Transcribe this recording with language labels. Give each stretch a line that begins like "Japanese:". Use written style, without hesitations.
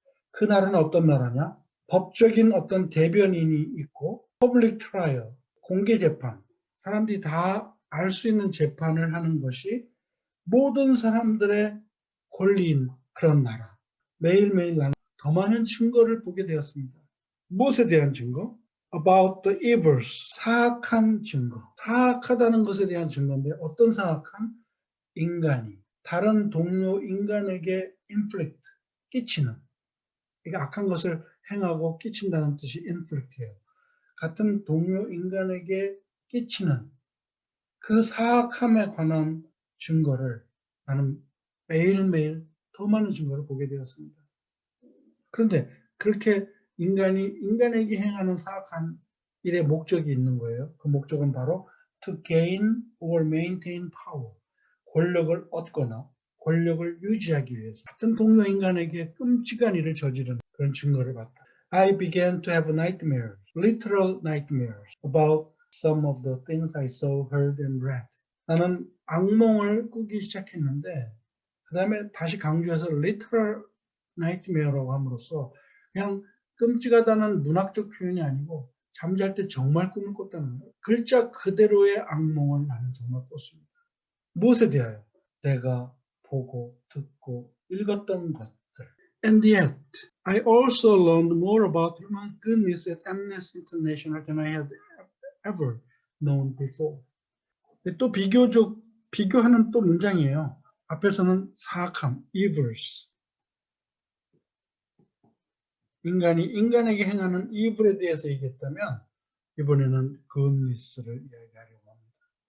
Korean: 그 나라는 어떤 나라냐? 법적인 어떤 대변인이 있고
English: public trial,
Korean: 공개 재판, 사람들이 다 알 수 있는 재판을 하는 것이 모든 사람들의 권리인 그런 나라. 매일매일 나는 더 많은 증거를 보게 되었습니다. 무엇에 대한 증거?
English: About the evils,
Korean: 사악한 증거. 사악하다는 것에 대한 증거인데 어떤 사악한? 인간이 다른 동료 인간에게 inflict, 끼치는. 이게 악한 것을 행하고 끼친다는 뜻이 inflict예요. 같은 동료 인간에게 끼치는 그 사악함에 관한 증거를 나는 매일매일 더 많은 증거를 보게 되었습니다. 그런데 그렇게 인간이 인간에게 행하는 사악한 일의 목적이 있는 거예요. 그 목적은 바로
English: to gain or maintain power.
Korean: 권력을 얻거나 권력을 유지하기 위해서 같은 동료 인간에게 끔찍한 일을 저지르는 그런 증거를 봤다.
English: I began to have nightmares, literal nightmares about some of the things I saw, heard, and read.
Korean: 나는 악몽을 꾸기 시작했는데 그 다음에 다시 강조해서
English: literal nightmare
Korean: 라고 함으로써 그냥 끔찍하다는 문학적 표현이 아니고 잠잘 때 정말 꿈을 꿨다는 거예요. 글자 그대로의 악몽을 나는 정말 꿨습니다. 무엇에 대하여? 내가 보고 듣고 읽었던 것들.
English: And yet, I also learned more about human goodness at Amnesty International than I had ever known before.
Korean: 또 비교하는 또 문장이에요. 앞에서는 사악함, evils. 인간이 인간에게 행하는 evil에 대해서 얘기했다면 이번에는 goodness를 이야기하려고 합니다.